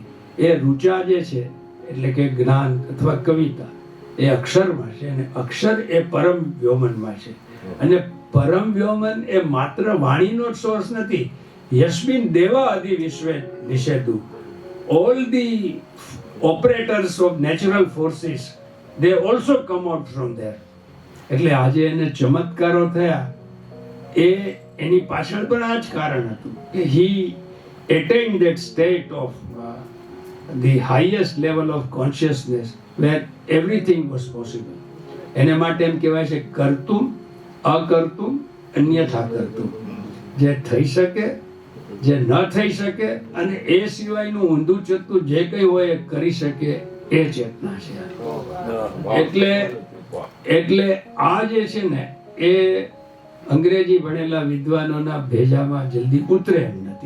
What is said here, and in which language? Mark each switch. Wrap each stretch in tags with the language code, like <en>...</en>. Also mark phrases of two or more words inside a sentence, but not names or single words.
<gu>એ રુચા જે છે એટલે કે જ્ઞાન અથવા કવિતા એ અક્ષરમાં છે અને અક્ષર એ પરમ વ્યોમનમાં છે. અને પરમ વ્યોમન એ માત્ર વાણીનો જ સોર્સ નથી.</gu> <sa>यस्मिन् देवा आदि विश्वे निषेधु.</sa> <en>all the operators of natural forces they also come out from there.</en> <gu>એટલે આજે એને ચમત્કારો થયા એની પાછળ પણ આ જ કારણ હતું કે</gu> <en>he attained that state of the highest level of consciousness where everything was possible.</en> <gu>એને માટે એમ કહેવાય છે</gu> <sa>कर्तुम् अकर्तुम् अन्यथा कर्तुम्.</sa> <gu>જે થઈ શકે, જે ન થઈ શકે અને એ સિવાયનું ઊંધું ચત્તું જે કંઈ હોય એ કરી શકે એ ચેતના છે. એટલે આ જે છે ને એ અંગ્રેજી ભણેલા વિદ્વાનોના ભેજામાં જલ્દી ઉતરે એમ નથી.</gu>